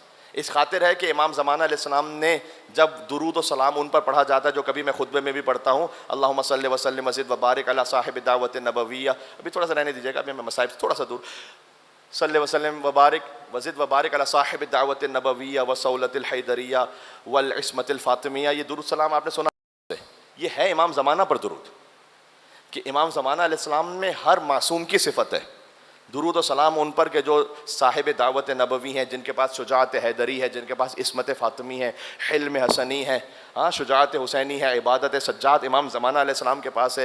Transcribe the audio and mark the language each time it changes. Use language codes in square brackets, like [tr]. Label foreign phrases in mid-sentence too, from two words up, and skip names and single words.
[ur] اس خاطر ہے کہ امام زمانہ علیہ السلام نے جب درود و سلام ان پر پڑھا جاتا ہے، جو کبھی میں خطبے میں بھی پڑھتا ہوں، [ar] اللہم صلی وسلم وزد وبارک علی صاحب دعوت نبویہ. [ur] ابھی تھوڑا سا رہنے دیجیے گا، ابھی میں مصائب سے تھوڑا سا دور. [ar] صلی وسلم وبارک وزد وبارک علی صاحب دعوت نبویہ وصولۃ الحیدریہ والعصمۃ الفاطمیہ. [ur] یہ درود سلام آپ نے سنا، یہ ہے امام زمانہ پر درود، کہ امام زمانہ علیہ السلام میں ہر معصوم کی صفت ہے. درود و سلام ان پر کہ جو صاحب دعوت نبوی ہیں، جن کے پاس شجاعت حیدری ہے، جن کے پاس عصمت فاطمی ہے، حلم حسنی ہے، شجاعت حسینی ہے، عبادت سجاد امام زمانہ علیہ السلام کے پاس ہے.